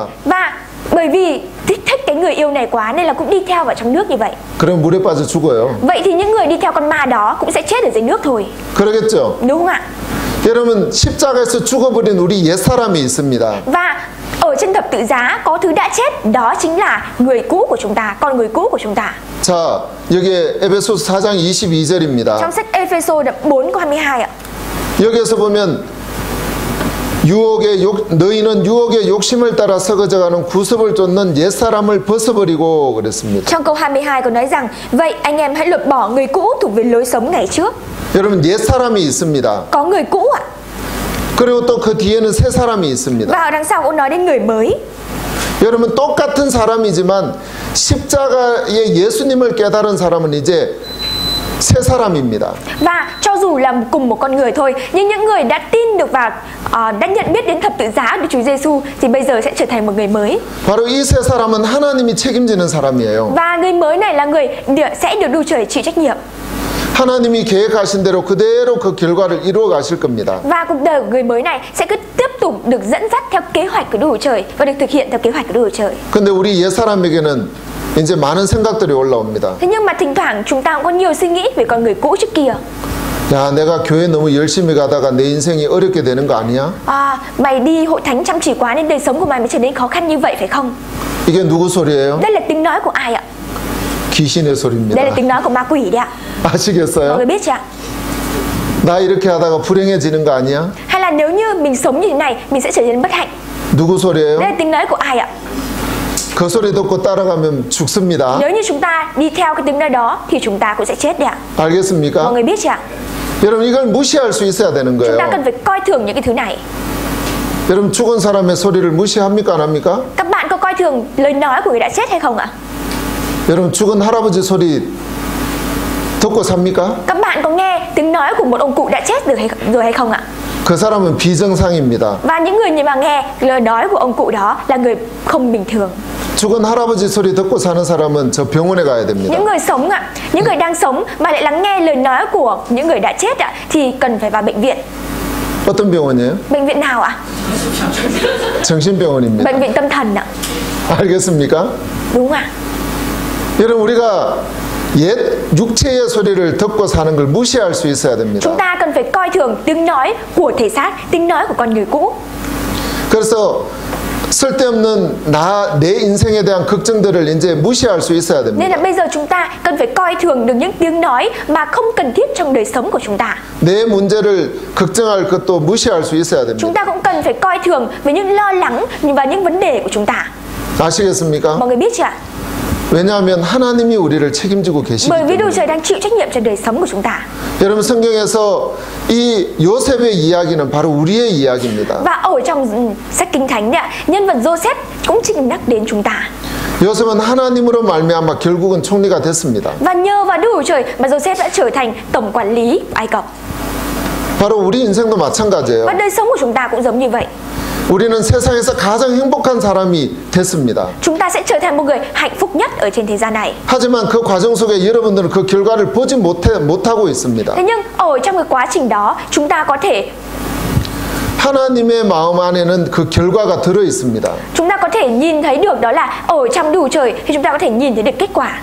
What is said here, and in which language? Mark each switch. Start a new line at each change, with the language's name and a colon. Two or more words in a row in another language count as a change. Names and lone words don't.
Vietnamese: Và bởi vì thích cái người yêu này quá nên là cũng đi theo vào trong nước như vậy.
Korean: 그럼 물에 빠져 죽어요.
Vietnamese: Vậy thì những người đi theo con ma đó cũng sẽ chết ở dưới nước thôi.
Korean: 그러겠죠?
Vietnamese: Đúng không ạ?
Korean: 여러분 십자가에서 죽어버린 우리 옛사람이 있습니다.
Vietnamese: Và ở trên thập tự giá có thứ đã chết, đó chính là người cũ của chúng ta, con người cũ của chúng ta.
Korean: 자, 여기에 에베소서 4장 22절입니다.
Vietnamese: Trong sách Ê-phê-sô đoạn 4 câu 22 ạ.
Korean: 여기에서 보면 너희는 유혹의 욕심을 따라 썩어져가는 구습을 쫓는 옛사람을 벗어버리고 그랬습니다.
Vietnamese: Trong câu 22 có nói rằng vậy anh em hãy lột bỏ người cũ thuộc về lối sống ngày trước.
Korean: 여러분 옛사람이 있습니다.
Vietnamese: Có người cũ ạ.
Korean: 그리고 또 그 뒤에는 새 사람이 있습니다.
Vietnamese: Và ở đằng sau cũng nói đến người mới.
Korean: 여러분 똑같은 사람이지만 십자가의 예수님을 깨달은 사람은 이제 새 사람입니다.
Vietnamese: Và cho dù là cùng một con người thôi, nhưng những người đã tin được và đã nhận biết đến thập tự giá của Chúa Giêsu thì bây giờ sẽ trở thành một người mới.
Korean: 바로 이 새 사람은 하나님이 책임지는 사람이에요.
Vietnamese: Và người mới này là người sẽ được Đức Trời chịu trách nhiệm.
Korean: 하나님이 계획하신 대로 그대로 그 결과를 이루어 가실 겁니다.
Vietnamese: Và cuộc đời của người mới này sẽ cứ tiếp tục được dẫn dắt theo kế hoạch của Đức Chúa Trời và được thực hiện theo kế hoạch của Đức Chúa Trời.
Korean: 근데 우리 옛 사람에게는 이제 많은 생각들이 올라옵니다.
Vietnamese: Thế nhưng mà thỉnh thoảng chúng ta cũng có nhiều suy nghĩ về con người cũ trước kia.
Korean: 야, 내가 교회 너무 열심히 가다가 내 인생이 어렵게 되는 거 아니야?
Vietnamese: Mày đi hội thánh chăm chỉ quá nên đời sống của mày mới trở nên khó khăn như vậy phải không?
Korean: 이게 누구 소리예요?
Vietnamese: Đây là tiếng nói của ai ạ?
Korean: 귀신의 소리입니다.
Vietnamese: Đây là tiếng nói của ma quỷ đấy ạ. Mọi
Korean: 아시겠어요?
Vietnamese: người biết chưa ạ?
Korean: 나 이렇게 하다가 불행해지는 거 아니야?
Vietnamese: Hay là nếu như mình sống như thế này, mình sẽ trở nên bất hạnh.
Korean: 누구 소리예요?
Vietnamese: Đây là tiếng nói của ai ạ?
Korean: 그 소리 듣고 따라가면 죽습니다.
Vietnamese: Nếu như chúng ta đi theo cái tiếng nói đó thì chúng ta cũng sẽ chết đấy ạ. Mọi
Korean: 알겠습니까?
Vietnamese: người biết chưa ạ?
Korean: 여러분 이걸 무시할 수 있어야 되는
Vietnamese: Chúng ta
Korean: 거예요.
Vietnamese: cần phải coi thường những cái thứ này.
Korean: 여러분 죽은 사람의 소리를 무시합니까 안 합니까?
Vietnamese: Các bạn có coi thường lời nói của người đã chết hay không ạ?
Korean: 여러분 죽은 할아버지 소리 듣고 삽니까?
Vietnamese: Các bạn có nghe tiếng nói của một ông cụ đã chết rồi hay không ạ?
Korean: 그 사람은 비정상입니다.
Vietnamese: Và những người mà nghe lời nói của ông cụ đó là người không bình thường.
Korean: 죽은 할아버지 소리 듣고 사는 사람은 저 병원에 가야 됩니다.
Vietnamese: Những người sống ạ, những người đang sống mà lại lắng nghe lời nói của những người đã chết ạ thì cần phải vào bệnh viện.
Korean: 어떤 병원이에요?
Vietnamese: Bệnh viện nào ạ?
Korean: 정신병원입니다.
Vietnamese: Bệnh viện tâm thần ạ.
Korean: 알겠습니까?
Vietnamese: Đúng ạ.
Korean: 여러분 우리가 옛 육체의 소리를 듣고 사는 걸 무시할 수 있어야 됩니다.
Vietnamese: Chúng ta cần phải coi thường tiếng nói của thể xác, tiếng nói của con người cũ.
Korean: 그래서 쓸데없는 내 인생에 대한 걱정들을 이제 무시할 수 있어야
Vietnamese: Nên
Korean: 됩니다.
Vietnamese: là bây giờ chúng ta cần phải coi thường được những tiếng nói mà không cần thiết trong đời sống của chúng ta.
Korean: 내 문제를 걱정할 것도 무시할 수 있어야
Vietnamese: Chúng
Korean: 됩니다.
Vietnamese: ta cũng cần phải coi thường về những lo lắng và những vấn đề của chúng ta.
Korean: 아시겠습니까?
Vietnamese: Mọi người biết chưa ạ?
Korean: 왜냐하면 하나님이 우리를 책임지고 계시기
Vietnamese: Bởi vì Đức
Korean: 때문에.
Vietnamese: Trời đang chịu trách nhiệm cho đời sống của chúng ta.
Korean: 여러분 성경에서 이 요셉의 이야기는 바로 우리의 이야기입니다.
Vietnamese: Và ở trong sách Kinh Thánh ạ, nhân vật Joseph cũng chính nhắc đến chúng ta.
Korean: 요셉은 하나님으로 말미암아 결국은 총리가 됐습니다.
Vietnamese: Và nhờ vào Đức Trời mà Joseph đã trở thành tổng quản lý Ai Cập.
Korean: 바로 우리 인생도 마찬가지예요.
Vietnamese: Và đời sống của chúng ta cũng giống như vậy.
Korean: 우리는 세상에서 가장 행복한 사람이 됐습니다.
Vietnamese: Chúng ta sẽ trở thành một người hạnh phúc nhất ở trên thế gian này.
Korean: 하지만 그 과정 속에 여러분들은 그 결과를 보지 못하고 있습니다.
Vietnamese: Thế nhưng ở trong cái quá trình đó, chúng ta có thể
Korean: 하나님의 마음 안에는 그 결과가 들어 있습니다.
Vietnamese: chúng ta có thể nhìn thấy được đó là ở trong Đức Trời thì chúng ta có thể nhìn thấy được kết quả.